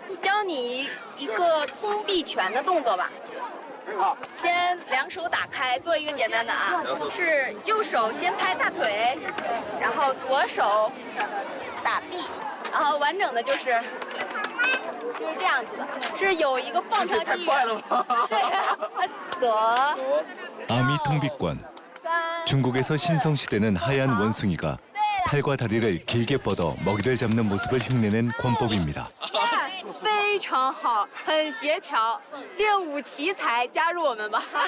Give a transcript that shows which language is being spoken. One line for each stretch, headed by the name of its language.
Chinese: 教你一个通臂拳的动作吧。先两手打开，做一个简单的啊，是右手先拍大腿，然后左手打臂，然后完整的就是这样子的，是有一个放长肌。太快了吧？对，左。
Korean: 아미 통비권. 중국에서 신성시대는 하얀 원숭이가 팔과 다리를 길게 뻗어 먹이를 잡는 모습을 흉내낸 권법입니다.
Chinese: 非常好，很协调，练武奇才，加入我们吧！